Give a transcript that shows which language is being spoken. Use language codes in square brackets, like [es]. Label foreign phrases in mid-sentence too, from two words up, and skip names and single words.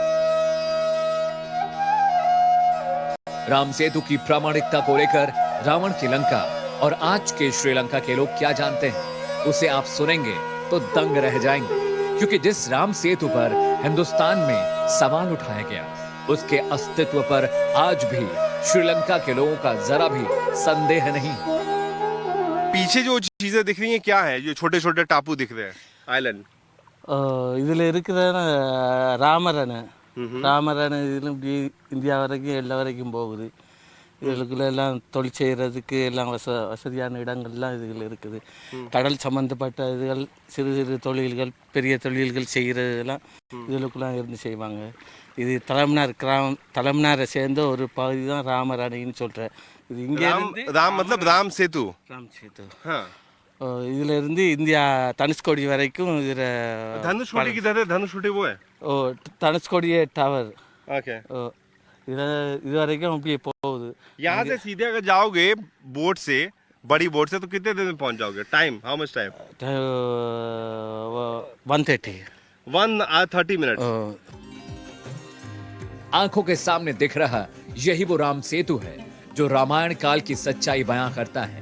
[hi] राम सेतु की प्रामाणिकता को लेकर रावण की लंका और आज के श्रीलंका के लोग क्या जानते हैं, उसे आप सुनेंगे तो दंग रह जाएंगे। क्योंकि जिस राम सेतु पर हिंदुस्तान में सवाल उठाया गया, उसके अस्तित्व पर आज भी श्रीलंका के लोगों का जरा भी संदेह नहीं। पीछे जो चीजें दिख रही हैं क्या है? जो छोटे छोटे टापू दिख रहे हैं, आइलैंड, [ta] இதுல இருக்கிற ராமரண இதுல இப்படி இந்தியா வரைக்கும் எல்லா வரைக்கும் போகுது. இதுக்குள்ள எல்லாம் தொழில் செய்யறதுக்கு எல்லாம் வசதியான இடங்கள்லாம் இதுகள் இருக்குது. கடல் சம்பந்தப்பட்ட இதுகள், சிறு சிறு தொழில்கள், பெரிய தொழில்கள் செய்யறதெல்லாம் இதுக்குலாம் இருந்து செய்வாங்க. இது தலைமன்னாரை சேர்ந்த ஒரு பகுதி தான் ராமரணின்னு சொல்றேன். இது இங்கே [hi] राम मतलब राम सेतु, हाँ। [ta] இதுல இருந்து இந்தியா தனுஷ்கோடி வரைக்கும் இதுல [hi] धनुषकोडी किधर है? धनुषकोडी वो है, [ta] ஓ தனுஷ்கோடி टावर, [hi] ओके। [ta] இது வரைக்கும் அப்படியே போகுது। [hi] यहाँ से सीधे अगर जाओगे बोट से, बड़ी बोट से, तो कितने दिन में पहुंच जाओगे? [en] time, how much time? 1:30 minute. [hi] आंखों के सामने दिख रहा यही वो राम सेतु है जो रामायण काल की सच्चाई बयां करता है।